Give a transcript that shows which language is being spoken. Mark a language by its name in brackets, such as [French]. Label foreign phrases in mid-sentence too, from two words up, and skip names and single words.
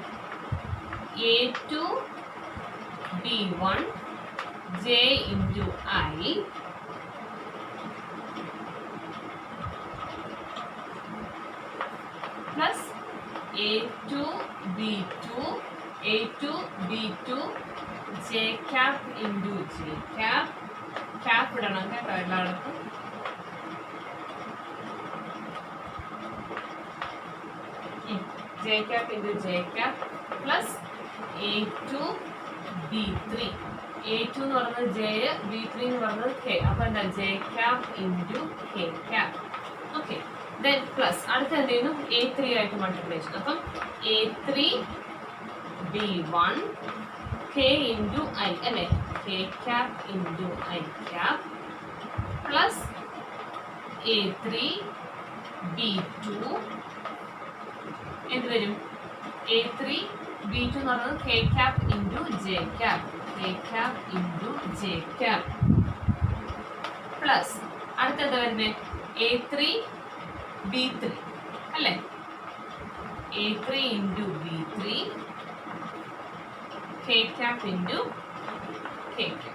[English] A2 B1 J into I plus A2 B2 J cap into J cap. [Malayalam] ക്യാപ് ഇടണം കേട്ടോ എല്ലായിടത്തും. [English] J cap into J cap plus A2 B3. [Malayalam] A2 എന്ന് പറയുന്നത് J, B3 എന്ന് പറയുന്നത് K. അപ്പോൾ എന്താ? [English] J cap into K cap. okay, then plus [Malayalam] അടുത്ത എന്ത് ചെയ്യുന്നു? A3 ആയിട്ട് മൾട്ടിപ്ലിക്കേഷൻ. അപ്പം [English] A3 B1 K into I [Malayalam] അല്ലേ? [English] K cap into I cap പ്ലസ് A3 B2 [Malayalam] എന്ത് വരും? A3 B2 എന്ന് പറയുന്നത് [English] K cap into J cap. K cap into J cap plus [Malayalam] അടുത്ത എന്താ വരുന്നത്? A3 B3 അല്ലേ? [English] A3 into B3 K cap into K cap.